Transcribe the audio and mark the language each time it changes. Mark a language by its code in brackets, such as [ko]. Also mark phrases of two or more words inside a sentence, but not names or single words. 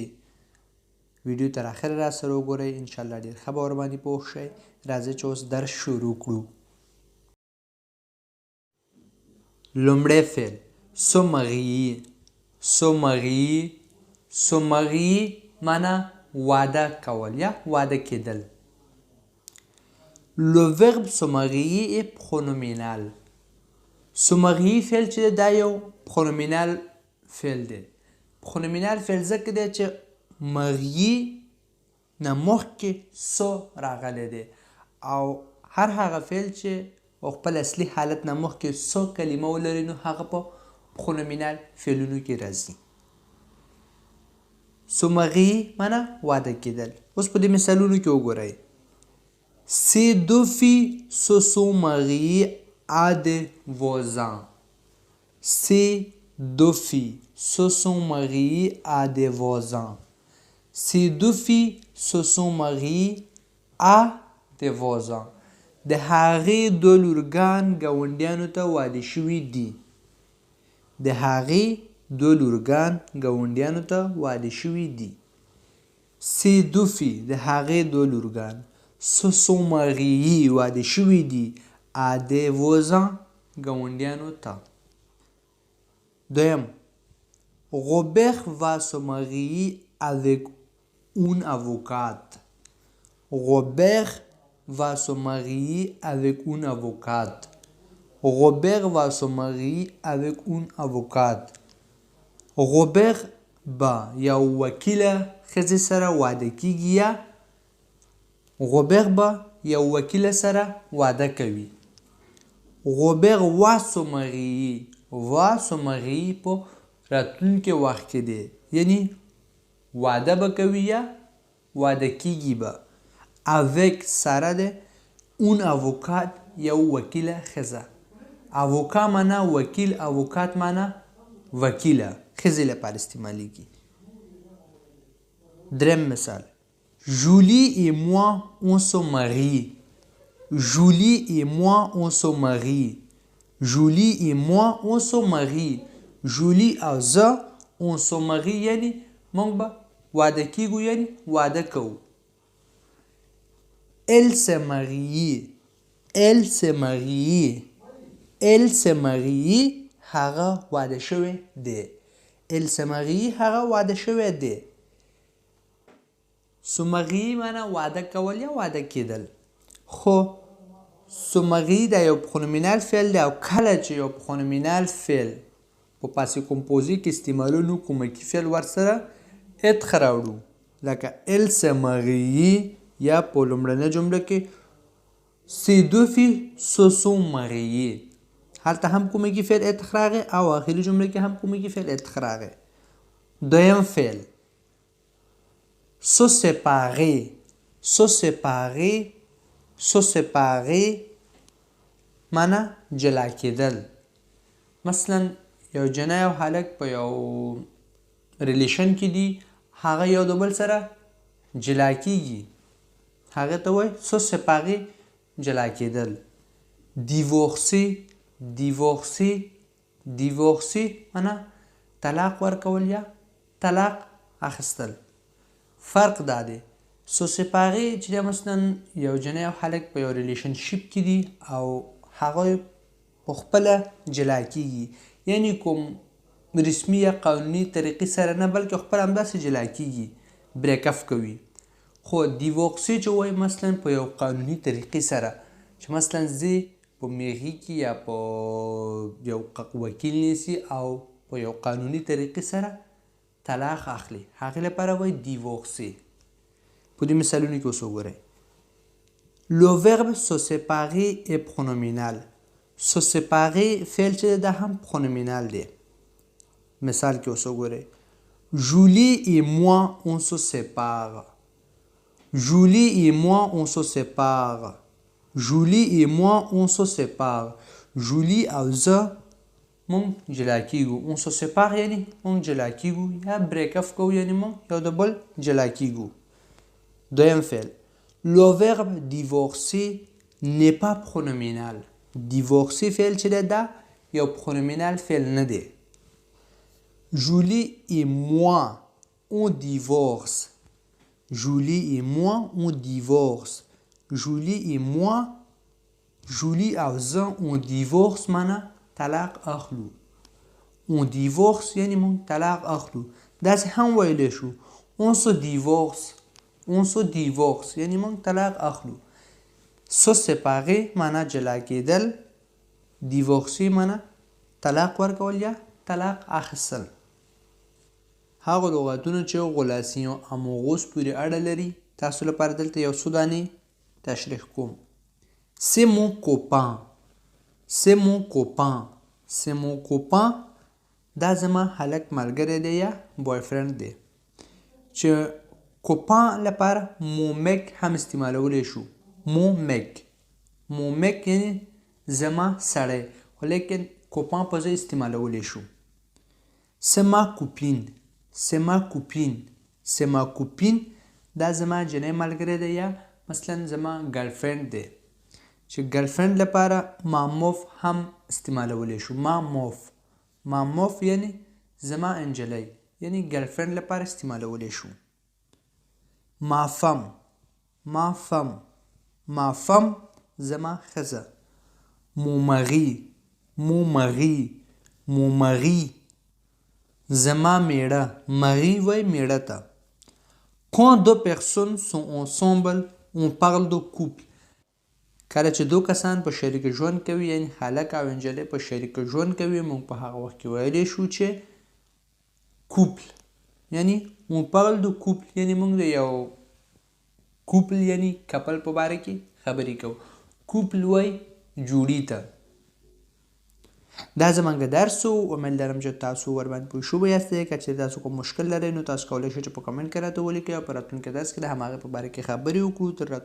[ps] ویډیو تر اخره را سره وګورئ، انشاءالله ډېر ښه به ورباندې پوه شئ. راځئ چې اوس درس شروع کړو. لومړی فعل [fr] se marier. se marier, se marier [ps] معنا واده کول یا واده کېدل. [fr] Le verbe se marier est pronominal. Se marier [ps] فعل چې دا یو pronominal فعل دی. pronominal فعل ځکه دی چې مغیي نه مخکې سو راغلی دی او هر هغه فعل چې خپل اصلي حالت نه مخکې سو کلمه ولري نو هغه په pronominal فعلونو کې راځي. [fr] se marier [ps] معنا واده کېدل. اوس په دې مثالونو کې وګورئ. [fr] Ces deux filles se sont mariées à des voisins. Ces deux filles se sont mariées à des voisins. Ces deux filles se sont mariées à des voisins. [ps] د هغې دوه لورګان ګاونډیانو ته واده شوي دي. د هغې دوه لورګان ګاونډیانو ته واده شوي دي. [fr] Ces deux filles [ps] د هغې دوه لورګان [fr] se sont mariées [ps] واده شوي دي [fr] à des voisins [ps] ګاونډیانو ته. [fr] دویم Robert va se marier avec une avocate. Robert va se marier avec une avocate. Robert va se marier avec une avocate. [ps] Robert با یو وکیله ښځې سره واده کیږي یا Robert با یو وکیله سره واده کوي. [fr] Robert va se marier. va se marier [ps] په راتلونکي وخت کې دی، یعنی واده به کوي یا واده کیږي به. avec سره ده اون avocate یو وکیله ښځه. avocat معنا وکیل، avocate معنا وکیله، ښځې لپاره استعمالیږي. [fr] دریم مثال Julie et moi on se marie. Julie et moi on se marie. Julie et moi on se marie. [ps] Julie او زه [fr] on se marie [ps] یعنی موږ به واده کیږو، یعنی واده کوو. [fr] Elle s'est mariée. Elle s'est mariée. Elle s'est mariée [ps] هغه واده شوی دی. [fr] Elle s'est mariée [ps] هغه واده شوی دی. [fr] Se marier [ps] معنا واده کول یا واده کېدل. خو [fr] se marier [ps] دا یو pronominal فعل دی او کله چې یو pronominal فعل په [fr] passé composé [ps] کې استعمالونو کومکي فعل ورسره اتخ راوړو لکه [fr] elle s'est mariée [ps] یا په لومړنۍ جمله کې [fr] ces deux filles se sont mariées. [ps] هلته هم کومکي فعل اتخ راغی او آخري جمله کې هم کومکي فعل اتخ راغی. دویم فعل [fr] se séparer. se séparer. se séparer [ps] معنا جلا کېدل. مثلا یو جنۍ او هلک په یو ریلیشن کې دي، هغه یو د بل سره جلا کیږي، هغه ته وایي [fr] se séparer [ps] جلا کېدل. divorcer. divorcer. divorcer معنا طلاق ورکول یا طلاق اخیستل. فرق دا دی [fr] se séparer [ps] چې مثلا یو جنۍ او هلک په یو ریلیشنشپ کې دي او هغه په خپله جلا کیږي، یعنی کوم رسمي یا قانوني طریقې سره نه بلکې خپل همداسې جلا کیږي، [en] break off [ps] کوي. خو دیوورسي چې وایي مثلا په یو قانوني طریقې سره چې مثلا زه په میغي کې یا په یو وکیل نیسي او په یو قانوني طریقې سره طلاق اخلي، هغې لپاره وایي دیوورسي. په دې مثالونو کې اوس وګورئ. [fr] Le verbe se séparer est pronominal. Se séparer [ps] فعل چې دا هم pronominal دی. مثال کې اوس وګورئ. [fr] Julie et moi on se sépare. Julie et moi on se sépare. Julie et moi on se sépare. [ps] Julie او زه مونږ جلا کیږو. [fr] on se sépare [ps] یعنی مونږ جلا کیږو یا [en] break off [ps] کوو یعنی مونږ یو د بل جلا کیږو. دویم فعل. [fr] Le verbe divorcer n'est pas pronominal. [ps] Divorcer فعل چې دی دا یو pronominal فعل نه دی. [fr] Julie et moi on divorce. Julie et moi on divorce. Julie et moi [ps] Julie او زه [fr] on divorce [ps] معنا طلاق اخلو. [fr] on divorce [ps] یعنی مونږ طلاق اخلو. داسې هم ویلی شو [fr] on se divorce. on se divorce [ps] یعنی مونږ طلاق اخلو. [fr] se séparer [ps] معنا جلا کېدل. divorcer معنا طلاق ورکول یا طلاق اخیستل. هغه لغتونه چې [fr] relations amoureuses [ps] پورې اړه لري تاسو لپاره دلته یو څو دانې تشریح کوم. [fr] C'est mon copain. C'est mon copain. C'est mon copain. [ps] دا زما هلک ملګری دی یا [en] boyfriend [ps] دی. چې کوپان لپاره مومک هم استعمالولی شو. مومک. مومک یعنی زما سړی خو لیکن کوپان په ځای استعمالولی شو. [fr] C'est ma copine. C'est ma copine. C'est ma copine. [ps] دا زما جنۍ ملګری دی یا مثلا زما ګرلفرند دی. چې ګرلفرند لپاره ماموف هم استعمالولی شو. ماموف. ماموف یعنی زما انجلی یعنی ګرلفرند لپاره استعمالولی شو. [fr] ma femme. ma femme. ma femme [ps] زما ښځه. [fr] mon mari. mon mari. mon mari [ps] زما میړه. mari وای میړه ته. [fr] quand deux personnes sont ensemble on parle de couple. [ps] کله چې دو کسان په شریک ژوند کوي یعنی هلک او نجلۍ په شریک ژوند کوي موږ په هغه وخت کې ویلی شو چې کوپل یعنی [fr] on parle de couple [ps] یعنی موږ د یو کوپل یعنی کپل په باره کې خبرې کوو. کوپل وای جوړي ته. دا زمونږ درس و. امید لرم چې تاسو ورباندې پوه شوي یاستئ. که چېرې تاسو کوم مشکل لرئ نو تاسو کولی شئ چې په کمنټ کې راته ولیکئ او په راتلونکي درس کې د هماغې په باره کې خبرې وکړو.